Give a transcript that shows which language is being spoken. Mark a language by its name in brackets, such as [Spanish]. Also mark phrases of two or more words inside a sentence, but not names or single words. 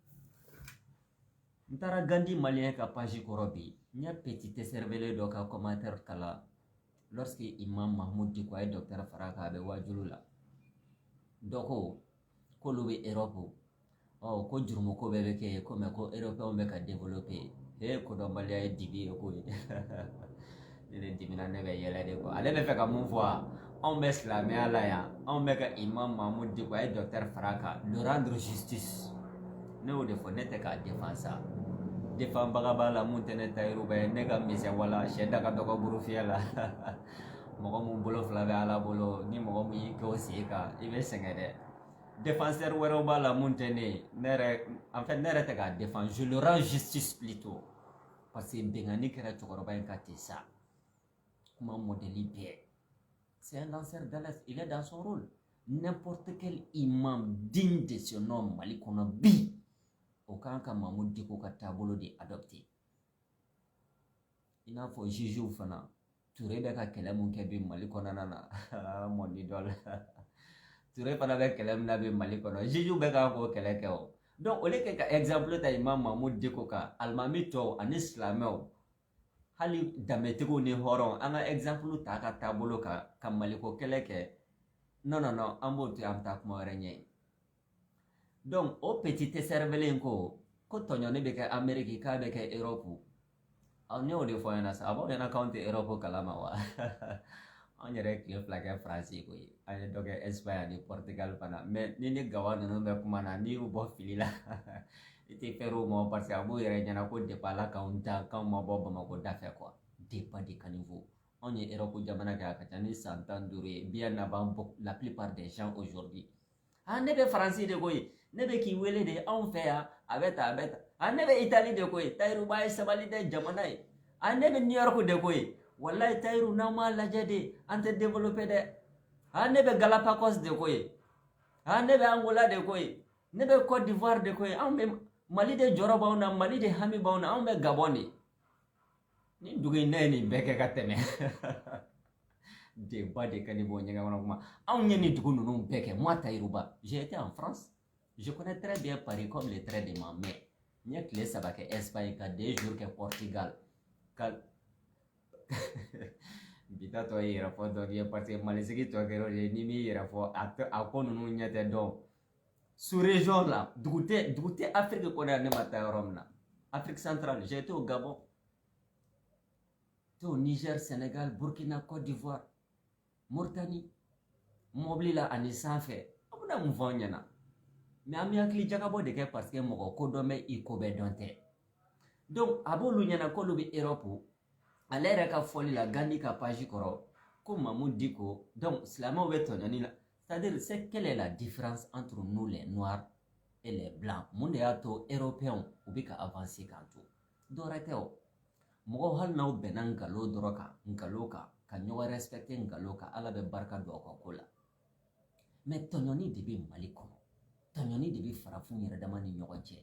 [Bambara] n taara Gandi malien ka page kɔrɔ bi n ye [French] petit cervelé [Bambara] dɔ ka commentaire kala lorsque Imam Mahamudu Diko a ye Dr Faraka a bɛ wajulu la dɔ ko k'olu bɛ Europe ko jurumu ko bɛɛ bɛ kɛ yen ko mais ko européen bɛ ka développer kodɔnbaliya ye dibi ye ko ye ne de dimina ne bɛ yɛlɛ [French] de quoi [Bambara] ale bɛ fɛ ka mun fɔ anw bɛ silamɛya la yan anw bɛ ka Imam Mahamudu Diko a ye Dr Faraka [French] le rendre justice [Bambara] ne y'o de fɔ ne tɛ k'a défend sa défend baga b'a la mun tɛ ne tayiruba ye ne ka misɛn wala sɛ da ka dɔgɔ burufiyɛ la mɔgɔ mun bolo fila bɛ Ala bolo ni mɔgɔ mun y'i kɛ o sen kan i bɛ sɛgɛn dɛ défenseur wɛrɛw b'a la mun tɛ ne [French] en fait [Bambara] ne yɛrɛ tɛ k'a défend [French] je le rends justice plutôt parce que [Bambara] bɛnkanni kɛra cɛkɔrɔba in ka ten sa kuma modèle bɛɛ [French] c'est un lanceur d'alerte il est dans son rôle n'importe quel imam digne de ce nom [Bambara] Mali kɔnɔ bi o kan ka Mamudu Diko ka taabolo de adopté i n'a fɔ jugew fana Touré bɛ ka kɛlɛ mun kɛ bi Mali kɔnɔna na [French] mon idole [Bambara] Touré fana bɛ kɛlɛ min na bi Mali kɔnɔ jugew bɛ ka k'o kɛlɛ kɛ o [French] donc au lieu que [Bambara] ka exemple ta Imam Mahamudu Diko kan alimami tɔw ani silamɛw hali danbetigiw ni hɔrɔn an ka exemple ta ka taabolo kan ka Maliko kɛlɛ kɛ non an b'o to yen an bɛ taa kuma wɛrɛ ɲɛ donc o [French] petit cervelé [Bambara] ko tɔɲɔni bɛ kɛ Amérique k'a bɛ kɛ Europe ne y'o de fɔ ɲɛna sa a b'aw ɲɛna k'anw tɛ Europe kalama wa anw yɛrɛ tile 2 kɛ France koyi an ye dɔ kɛ Espagne ani Portugal fana mais ni gawa ninnu bɛ kuma na n'i y'u bɔ fili la i tɛ fɛrɛ o ma [French] parce que [Bambara] a b'u yɛrɛ ɲɛna ko depuis Ala k'anw dan k'anw ma bɔ Bamako da fɛ [French] quoi débat de caniveau [Bambara] anw ye Europe jamana kɛ a ka ca ni san 15 ye [French] bien avant la plupart des gens aujourd'hui [Bambara] ne bɛ Faransi de koyi ne bɛ k'i wele de anw fɛ yan a bɛ ta ne bɛ Italie de koyi tayiruba ye sabali tɛ jamana ye ne bɛ New York de koyi wallahi Tahirou n'aw m'a lajɛ de an tɛ développé dɛ. Ne bɛ Galapagos de ko ye, ne bɛ Angola de ko ye, ne bɛ Côte d'Ivoire de ko ye, anw bɛ Mali de jɔrɔ b'anw na, Mali de hami b'anw na, anw bɛ Gabon de. Ni dugu in ne ye nin bɛɛ kɛ ka tɛmɛ débat de ka di bɔ ɲɛgɛn kɔnɔ kuma. Anw ye nin dugu ninnu bɛɛ kɛ. [French] Moi Tahirou Ba, j'ai été en France, je connais très bien Paris comme le trait de ma main. [Bambara] N ye tile 3 kɛ Espagne ka 2 jours kɛ Portugal ka bi ta tɔ ye yɛrɛ fɔ dɔɔni ye [French] parce que [Bambara] Malisigi tɔ kɛra o de ye ni m'i yɛrɛ fɔ a ko ninnu ɲɛ tɛ dɔn. [French] Sous région [Bambara] la dugu tɛ Afrique kɔnɔ yan ne ma taa yɔrɔ min na. [French] Afrique centrale, j'ai été au Gabon, au Niger, Sénégal, Burkina, Côte d'Ivoire, Mauritanie, [Bambara] mobili la ani sanfɛ. A bɛna mun fɔ an ɲɛna? Mais an bɛ hakili jagabɔ de kɛ [French] parce que [Bambara] mɔgɔ ko dɔn bɛ i ko bɛɛ dɔn tɛ. Donc a b'olu ɲɛna k'olu bɛ Europe, ale yɛrɛ ka fɔli la Gandhi ka page kɔrɔ ko Mamadou Diko, donc silamɛw bɛ tɔɲɔni la. [French] C'est-à-dire, c'est quelle est la différence entre nous les noirs et les blancs? [Bambara] Mun de y'a to européens u bɛ ka avancer k'an to? Dɔwɛrɛ tɛ o. Mɔgɔw hali n'aw bɛnna nkalon dɔrɔn kan, nkalon kan, ka ɲɔgɔn respecter nkalon kan, Ala bɛ barika don aw ka ko la. Mais tɔɲɔni de bɛ Mali kɔnɔ. Tɔɲɔni de bɛ farafinw yɛrɛ dama ni ɲɔgɔn cɛ.